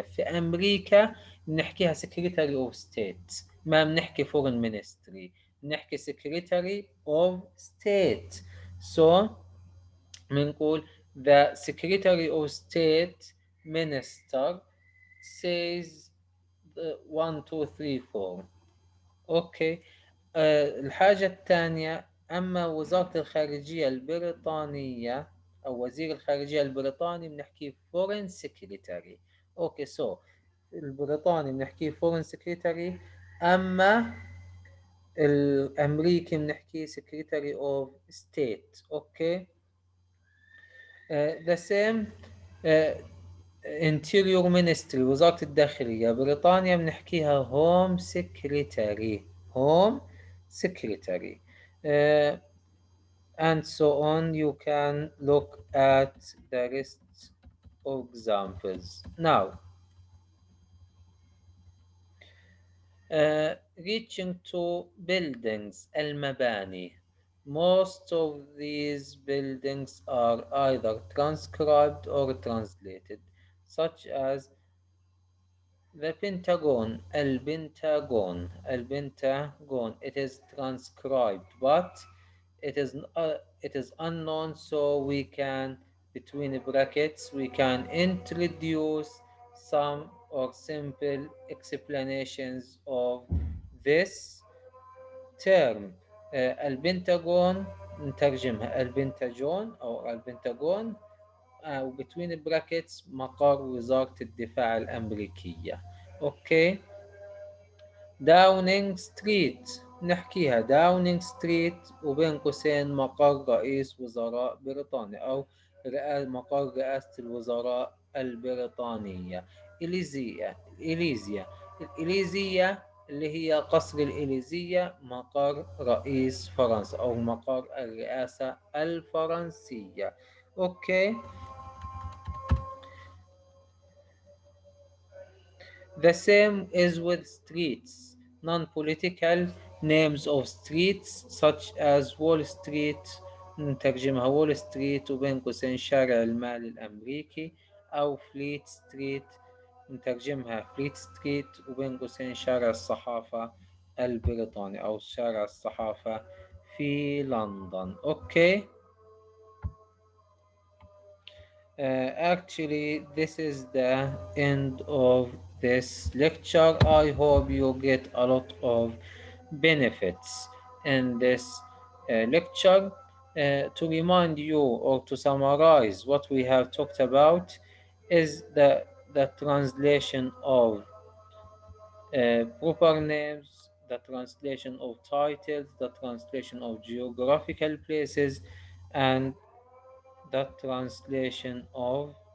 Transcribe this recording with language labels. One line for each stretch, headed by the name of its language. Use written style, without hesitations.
Arabic: في أمريكا بنحكيها secretary of state، ما بنحكي foreign ministry، بنحكي secretary of state.
English: So
Arabic: بنقول
English: the secretary of state minister says 1 2 3 4.
Arabic: اوكي. الحاجة الثانية، أما وزارة الخارجية البريطانية أو وزير الخارجية البريطاني بنحكي foreign secretary. أوكي. سو البريطاني بنحكي foreign secretary، أما الأمريكي بنحكي secretary of state. أوكي.
English: the same interior ministry
Arabic: وزارة الداخلية. بريطانيا بنحكيها home secretary.
English: home secretary. And so on. You can look at the rest of examples. Now, reaching to buildings, المباني. Most of these buildings are either transcribed or translated, such as the Pentagon, البنتاغون. It is transcribed, but it is unknown, so we can, between brackets, we can introduce some or simple explanations of this term.
Arabic: البنتاغون نترجمها البنتاجون أو البنتاغون، و
English: between brackets
Arabic: مقر وزارة الدفاع الأمريكية. أوكي. داونينج ستريت نحكيها داونينج ستريت وبين قوسين مقر رئيس وزراء بريطانيا أو مقر رئاسة الوزراء البريطانية. الإليزية اللي هي قصر الإليزية مقر رئيس فرنسا أو مقر الرئاسة الفرنسية. أوكي.
English: The same is with streets. Non-political names of streets such as
Arabic: Wall Street نترجمها وول ستريت وبين قوسين شارع المال الأمريكي، أو فليت ستريت نترجمها فليت ستريت وبين قوسين شارع الصحافة البريطاني أو شارع الصحافة في لندن. أوكي.
English: Actually, this is the end of this lecture. I hope you get a lot of benefits in this lecture. To remind you or to summarize what we have talked about is the translation of proper names, the translation of titles, the translation of geographical places, and the translation of.